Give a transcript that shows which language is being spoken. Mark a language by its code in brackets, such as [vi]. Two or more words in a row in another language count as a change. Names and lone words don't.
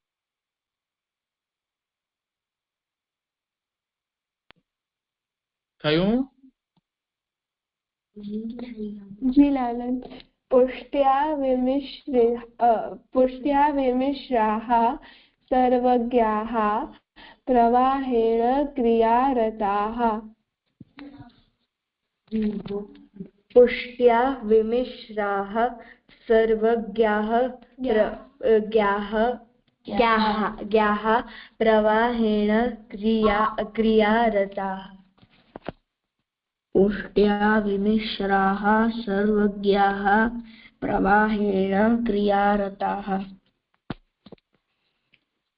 [gu] થયું? [sa] જી લાલન, પુષ્ટ્યા વિમિશ્રાः સર્વજ્ઞાः પ્રવાહેણ ક્રિયારતાः. पुष्ट्या विमिश्राः सर्वज्ञाः ज्ञाः प्रवाहेण क्रियारताः. पुष्ट्या विमिश्राः सर्वज्ञाः प्रवाहेण क्रियारताः.